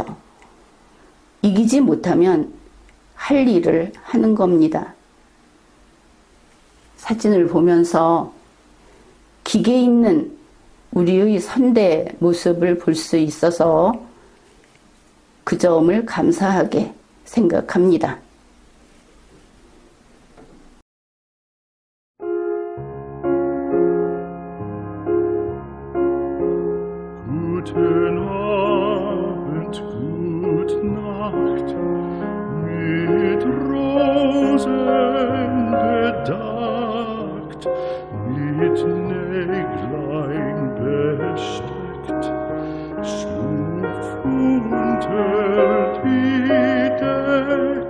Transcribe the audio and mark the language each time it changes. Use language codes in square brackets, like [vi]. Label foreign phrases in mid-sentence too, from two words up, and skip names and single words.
[ko] 이기지 못하면 할 일을 하는 겁니다. 사진을 보면서 기계 있는 우리의 선대 모습을 볼 수 있어서 그 점을 감사하게 생각합니다. [de] Guten Abend, gute Nacht, mit Rosen bedeckt, mit Näglein besteckt, schlupf unter die Deck.